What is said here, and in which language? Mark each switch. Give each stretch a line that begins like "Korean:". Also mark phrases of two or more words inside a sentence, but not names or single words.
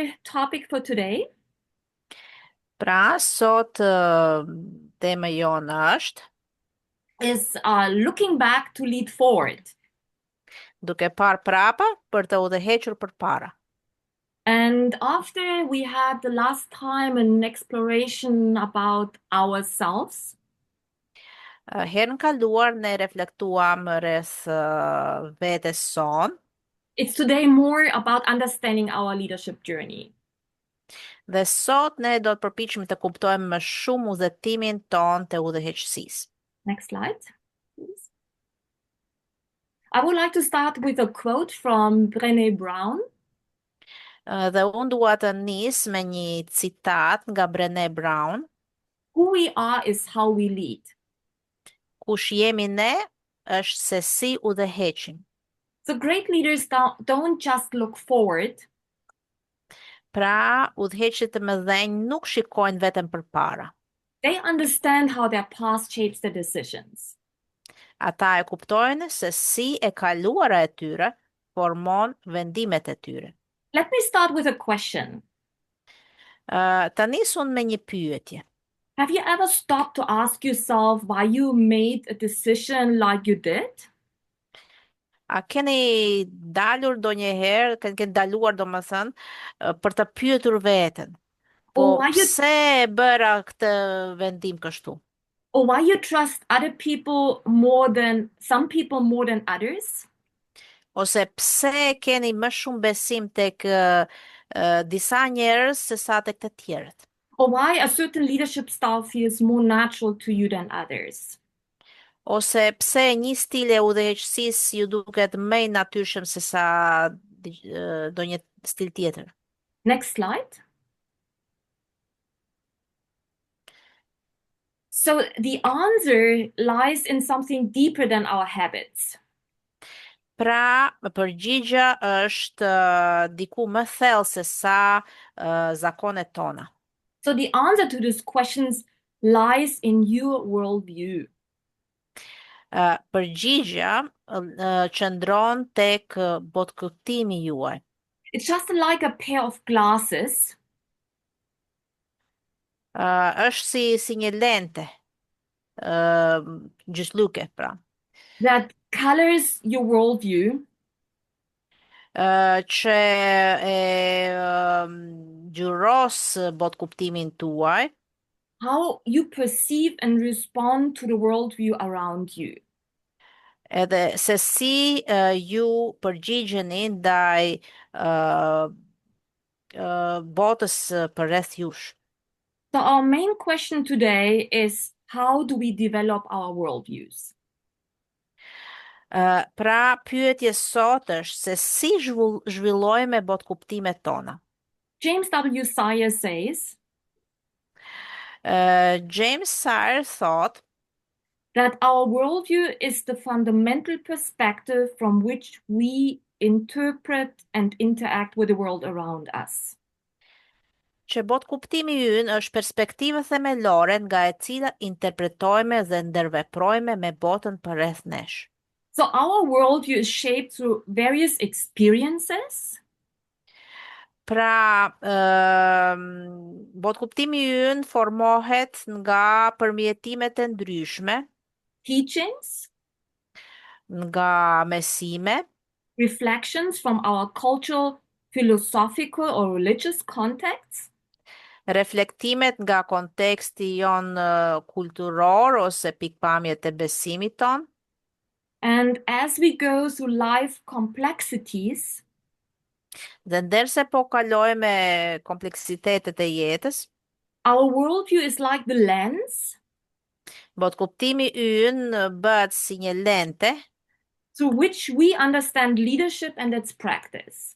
English: topic for today
Albanian: Pra, sot tema jonë është
English: is looking back to lead forward.
Albanian: duke parë prapa për të udhëhequr përpara.
English: And after we had the last time an exploration about ourselves,
Albanian: Herën kaluar ne reflektuam rreth vetes son
English: it's today more about understanding our leadership journey.
Albanian: dhe sot ne do të përpiqemi të kuptojmë më shumë udhëtimin ton të udhëheqësisë.
English: Next slide, please. I would like to start with a quote from Brené Brown.
Albanian: Dhe unë dua të nis me një citat nga Brené Brown:
English: Who we are is how we lead.
Albanian: kush jemi ne është se si udhëheqim.
English: So great leaders don't just look forward,
Albanian: Pra, udhëheqësit të mëdhenj nuk shikojnë vetëm përpara.
English: they understand how their past shapes their decisions.
Albanian: Ata e kuptojnë se si e kaluara e tyre formon vendimet e tyre.
English: Let me start with a question.
Albanian: Ta nisun me një pyetje.
English: Have you ever stopped to ask yourself why you made a decision like you did?
Albanian: A keni dalur ndonjëherë, keni daluar domethënë për të pyetur veten, po
English: Or why you
Albanian: pse e bëra këtë vendim kështu?
English: or why you trust other people more than some people more than others?
Albanian: Ose pse keni më shumë besim tek disa njerëz se sa tek të tjerët?
English: Or why a certain leadership style feels more natural to you than others?
Albanian: Ose pse një stil e udhëheqësisë ju duket më i natyrshëm se sa ndonjë stil tjetër.
English: Next slide. So the answer lies in something deeper than our habits.
Albanian: Pra, përgjigja është diku më thellë se sa zakonet tona.
English: So the answer to these questions lies in your worldview.
Albanian: Përgjigja qëndron tek botkuptimi juaj.
English: It's just like a pair of glasses
Albanian: Është si një lente, gjysmëluke, pra.
English: that colors your worldview
Albanian: Që gjyros botkuptimin tuaj,
English: how you perceive and respond to the worldview around you.
Albanian: edhe se si ju përgjigjeni ndaj botës përreth jush.
English: So our main question today is how do we develop our worldviews?
Albanian: Pra, pyetje sot është se si zhvillojmë botkuptimet tona.
English: James W. Sire says
Albanian: James Sire thot
English: that our worldview is the fundamental perspective from which we interpret and interact with the world around us.
Albanian: që botkuptimi ynë është perspektiva themelore nga e cila interpretojme dhe ndërveprojme me botën përreth nesh.
English: So our worldview is shaped through various experiences,
Albanian: Pra, botkuptimi ynë formohet nga përmjetimet e ndryshme,
English: teachings,
Albanian: nga mesime,
English: reflections from our cultural, philosophical, or religious contexts,
Albanian: reflektimet nga konteksti jon kulturor ose pikpamjet e besimit ton,
English: and as we go through life complexities,
Albanian: dhe ndërse po kalojme kompleksitetet e jetës,
English: our worldview is like the lens
Albanian: botkuptimi ynë bëhet si një lente
English: through which we understand leadership and its practice.